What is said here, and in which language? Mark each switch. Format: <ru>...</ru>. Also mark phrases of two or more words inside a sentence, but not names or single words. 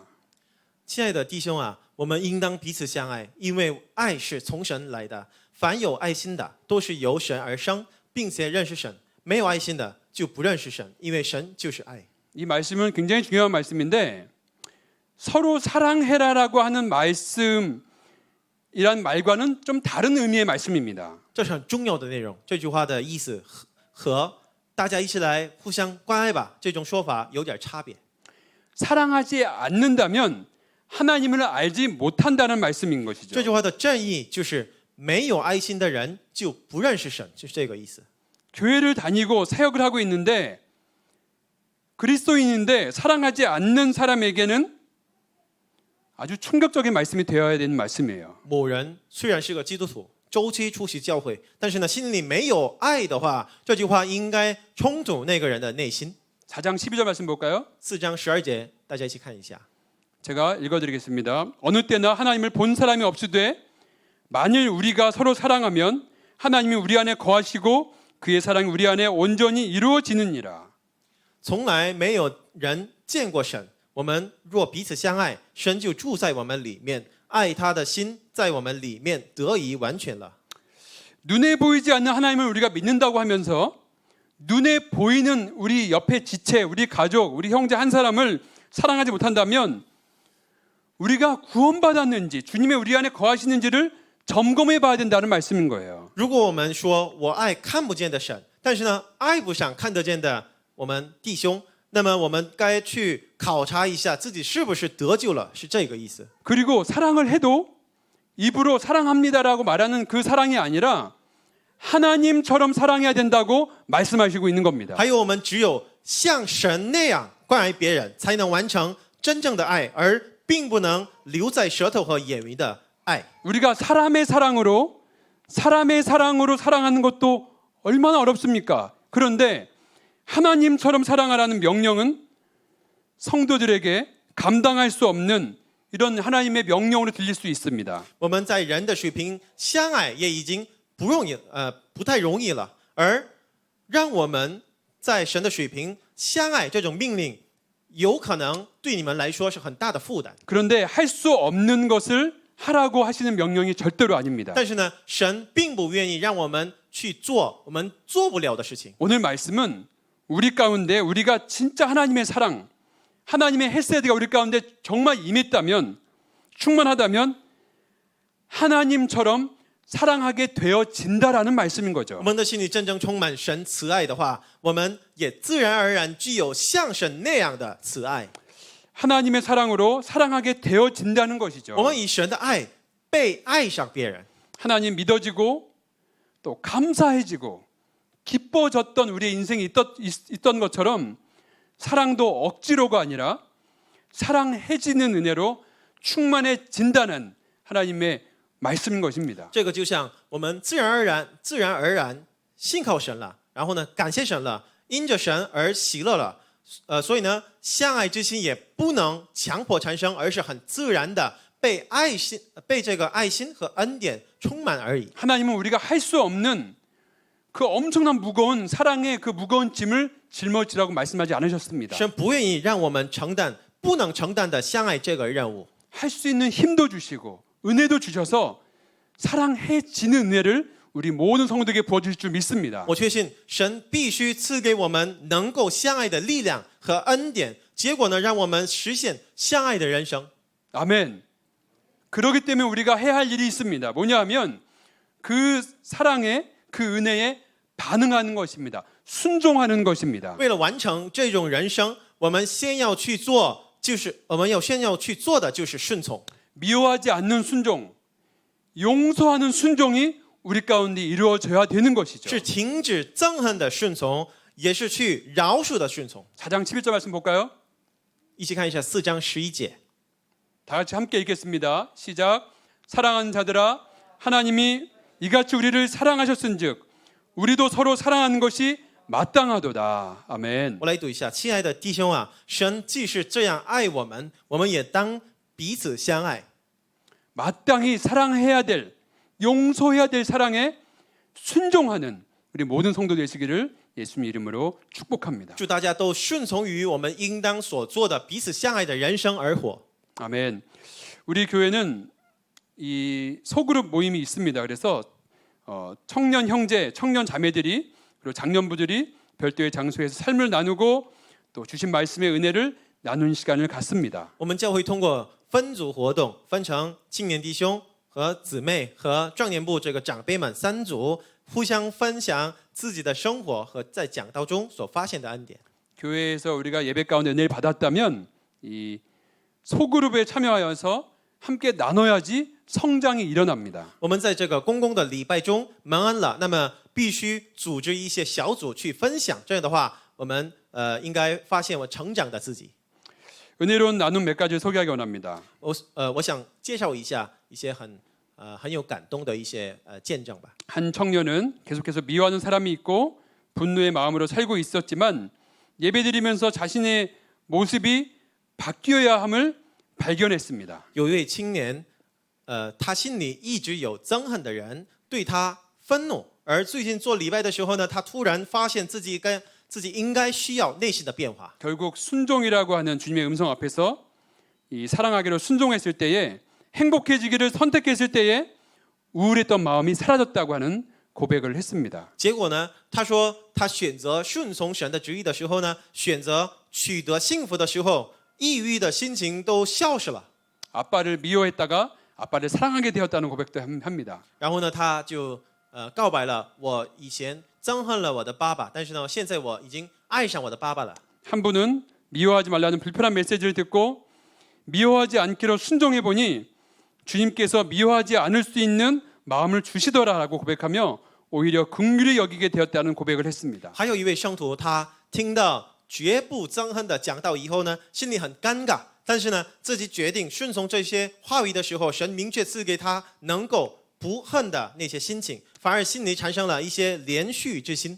<zh>亲爱的弟兄啊，我们应当彼此相爱，因为爱是从神来的。凡有爱心的，都是由神而生，并且认识神；没有爱心的，就不认识神，因为神就是爱。</zh> <ko>이 말씀은 굉장히 중요한 말씀인데 서로 사랑해라라고 하는 말씀이란 말과는 좀 다른 의미의 말씀입니다.</ko> <zh>这是很重要的内容。这句话的意思和大家一起来互相关爱吧这种说法有点差别。</zh> <ko>사랑하지 않는다면 하나님을 알지 못한다는 말씀인</ko> <zh>这</zh> <ko>것이죠.</ko> <zh>句话的正义就是没有爱心的人就不认识神，就是这个意思。</zh> <ko>교회를 다니고 사역을 하고 있는데 그리스도인인데 사랑하지 않는 사람에게는 아주 충격적인 말씀이 되어야 되는 말씀이에요.</ko> <zh>某人虽然是个基督徒，周期出席教会，但是呢，心里没有爱的话，这句话应该冲突那个人的内心。</zh> <ko>4장 12절 말씀 볼까요?</ko> <zh>4 章12节，大家一起看一下。</zh> <ko>제가 읽어드리겠습니다. 어느 때나 하나님을 본 사람이 없으되 만일 우리가 서로 사랑하면 하나님이 우리 안에 거하시고 그의 사랑이 우리 안에 온전히 이루어지느니라.</ko> <zh>从来没有人见过神。我们若彼此相爱，神就住在我们里面，爱他的心在我们里面得以完全了。</zh> <ko>눈에 보이지 않는 하나님을 우리가 믿는다고 하면서 눈에 보이는 우리 옆에 지체, 우리 가족, 우리 형제 한 사람을 사랑하지 못한다면 우리가 구원받았는지 주님의 우리 안에 거하시는지를 점검해 봐야 된다는 말씀인 거예요.</ko> <zh>如果我们说我爱看不见的神，但是呢爱不上看得见的我们弟兄，那么我们该去考察一下自己是不是得救了，是这个意思。</zh> <ko>그리고 사랑을 해도 입으로 사랑합니다라고 말하는 그 사랑이 아니라 하나님처럼 사랑해야 된다고 말씀하시고 있는 겁니다.</ko> <zh>还有我们只有像神那样关爱别人，才能完成真正的爱，而并不能留在舌头和言语的爱。</zh> <ko>우리가 사람의 사랑으로 사랑하는 것도 얼마나 어렵습니까? 그런데 하나님처럼 사랑하라는 명령은 성도들에게 감당할 수 없는 이런 하나님의 명령으로 들릴 수 있습니다.</ko> <zh>我们在人的水平相爱也已经不太容易了，而让我们在神的水平相爱这种命令，有可能对你们来说是很大的负担。</zh> <ko>그런데 할 수 없는 것을 하라고 하시는 명령이 절대로 아닙니다.</ko> <zh>但是呢，神并不愿意让我们去做我们做不了的事情。</zh> <ko>오늘 말씀은 우리 가운데 우리가 진짜 하나님의 사랑, 하나님의 헤세드가 우리 가운데 정말 임했다면, 충만하다면 하나님처럼 사랑하게 되어진다라는 말씀인</ko> <zh>我</zh> <ko>거죠.</ko> <zh>们的心里真正充满神慈爱的话，我们也自然而然具有像神那样的慈爱。</zh> <ko>하나님의 사랑으로 사랑하게 되어진다는 것이죠.</ko> <zh>我们以神的爱被爱上别人，</zh> <ko>하나님 믿어지고 또 감사해지고 기뻐졌던 우리의 인생이 있던 것처럼 사랑도 억지로가 아니라 사랑해지는 은혜로 충만해진다는 하나님의 말씀인 것입니다.</ko> <zh>这个就像我们自然而然信靠神了，然后呢感谢神了，因着神而喜乐了。所以呢，相爱之心也不能强迫产生，而是很自然的被这个爱心和恩典充满而已。</zh> <ko>하나님은 우리가 할 수 없는 그 엄청난 무거운 사랑의 그 무거운 짐을 짊어지라고 말씀하지 않으셨습니다.</ko> <zh>神不愿意让我们承担不能承担的相爱这个任务。</zh> <ko>할 수 있는 힘도 주시고 은혜도 주셔서 사랑해지는 은혜를 우리 모든 성도에게 부어주실 줄 믿습니다.</ko> <zh>我确信神必须赐给我们能够相爱的力量和恩典，结果呢，让我们实现相爱的人生。</zh> <ko>아멘. 그렇기 때문에 우리가 해야 할 일이 있습니다. 뭐냐 하면 그 사랑에 그 은혜에 반응하는 것입니다. 순종하는 것입니다.</ko> <zh>为了完成这种人生，我们先要去做的就是顺从。</zh> <ko>미워하지 않는 순종, 용서하는 순종이 우리 가운데 이루어져야 되는 것이죠.</ko> <zh>是停止憎恨的顺从，也是去饶恕的顺从。</zh> <ko>4장 11절 말씀 볼까요?</ko> <zh>一起看一下4章11节。</zh> <ko>다 같이 함께 읽겠습니다. 시작. 사랑하는 자들아, 하나님이 이같이 우리를 사랑하셨은즉 우리도 서로 사랑하는 것이 마땅하도다. 아멘.</ko> <zh>我来读一下，亲爱的弟兄啊，神既是这样爱我们，我们也当彼此相爱。</zh> <ko>마땅히 사랑해야 될, 용서해야 될 사랑에 순종하는 우리 모든 성도 되시기를 예수님 이름으로 축복합니다.</ko> <zh>祝大家都顺从于我们应当所做的彼此相爱的人生而活。</zh> <ko>아멘. 우리 교회는 이 소그룹 모임이 있습니다. 그래서 청년 형제, 청년 자매들이 그리고 장년부들이 별도의 장소에서 삶을 나누고 또 주신 말씀의 은혜를 나누는 시간을 갖습니다.</ko> <zh>我们教会通过分组活动，分成青年弟兄和姊妹和壮年部这个长辈们3组，互相分享自己的生活和在讲道中所发现的恩典。</zh> <ko>교회에서 우리가 예배 가운데 은혜를 받았다면 이 소그룹에 참여하여서 함께 나눠야지 성장이 일어납니다.</ko> <zh>我们在这个公共的礼拜中蒙恩了，那么必须组织一些小组去分享，这样的话，我们应该发现我成长的自己。</zh> <ko>은혜로운 나눔 몇 가지를 소개하기 원합니다.</ko> <zh>我想介绍一下一些很有感动的一些见证吧。</zh> <ko>한 청년은 계속해서 미워하는 사람이 있고 분노의 마음으로 살고 있었지만 예배드리면서 자신의 모습이 바뀌어야 함을 발견했습니다.</ko> <zh>有一位青年，他心里一直有憎恨的人对他愤怒，而最近做礼拜的时候呢，他突然发现自己自己应该需要内心的变化。</zh> <ko>결국 순종이라고 하는 주님의 음성 앞에서 이 사랑하기로 순종했을 때에 행복해지기를 선택했을 때에 우울했던 마음이 사라졌다고 하는 고백을 했습니다.</ko> <zh>结果呢，他说他选择顺从神的旨意的时候呢，选择取得幸福的时候，抑郁的心情都消失了。</zh> <ko>아빠를 미워했다가 아빠를 사랑하게 되었다는 고백도 합니다.</ko> <zh>然后呢，他就告白了，我以前憎恨了我的爸爸，但是呢，现在我已经爱上我的爸爸了。</zh> <ko>한 분은 미워하지 말라는 불편한 메시지를 듣고 미워하지 않기로 순종해 보니 주님께서 미워하지 않을 수 있는 마음을 주시더라라고 고백하며 오히려 긍휼히 여기게 되었다는 고백을 했습니다.</ko> <zh>还有一位圣徒，他听到绝不憎恨的讲道以后呢，心里很尴尬，但是呢，自己决定顺从这些话语的时候，神明确赐给他能够不恨的那些心情，反而心里产生了一些怜恤之心。</zh>